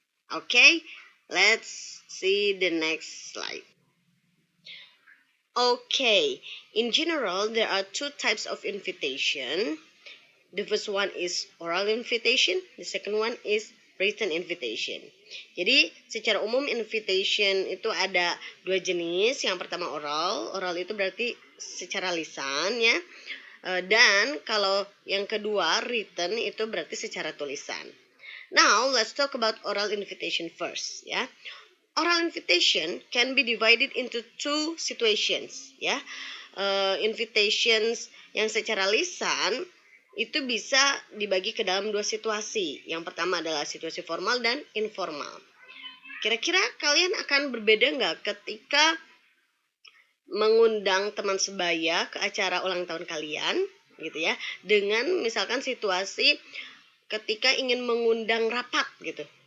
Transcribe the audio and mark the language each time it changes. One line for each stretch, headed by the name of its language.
English: Okay, let's see the next slide. Okay, in general, there are two types of invitation. The first one is oral invitation, the second one is written invitation.
Indonesian: Jadi, secara umum invitation itu ada dua jenis. Yang pertama oral itu berarti secara lisan ya. Dan kalau yang kedua written itu berarti secara tulisan.
English: Now, let's talk about oral invitation first, ya. Oral invitation can be divided into two situations, ya.
Indonesian: Invitations yang secara lisan itu bisa dibagi ke dalam dua situasi. Yang pertama adalah situasi formal dan informal. Kira-kira kalian akan berbeda nggak ketika mengundang teman sebaya ke acara ulang tahun kalian, gitu ya, dengan misalkan situasi ketika ingin mengundang rapat gitu.